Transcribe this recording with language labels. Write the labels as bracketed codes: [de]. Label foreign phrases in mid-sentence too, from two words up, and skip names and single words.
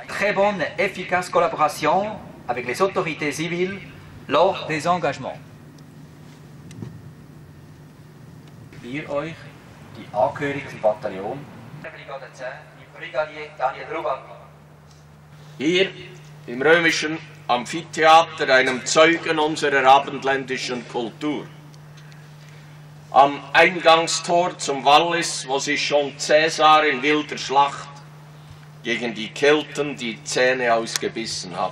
[fr] très bonne et efficace collaboration avec les autorités civiles lors des engagements. [de] Wir euch, die Angehörigen zum Bataillon, Brigade 10, Brigadier Daniel Ruban. Hier im römischen Amphitheater, einem Zeugen unserer abendländischen Kultur. Am Eingangstor zum Wallis, wo sich schon Cäsar in wilder Schlacht gegen die Kelten die Zähne ausgebissen hat.